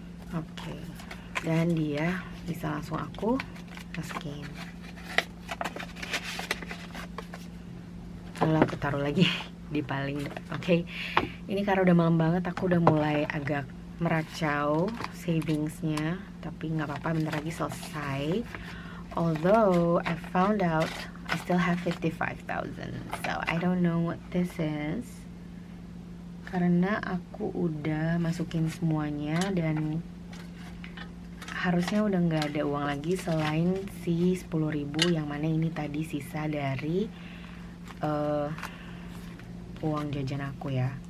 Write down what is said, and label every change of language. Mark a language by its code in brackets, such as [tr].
[id] Oke, dan dia bisa langsung aku masukin. Lalu aku taruh lagi di paling depan. Oke, ini karena udah malam banget, aku udah mulai agak meracau savingsnya, tapi nggak apa-apa, bentar lagi selesai. [en] Although I found out I still have 55,000, so I don't know what this is. [id] Karena aku udah masukin semuanya dan harusnya udah nggak ada uang lagi selain si 10.000 yang mana ini tadi sisa dari uang jajan aku ya.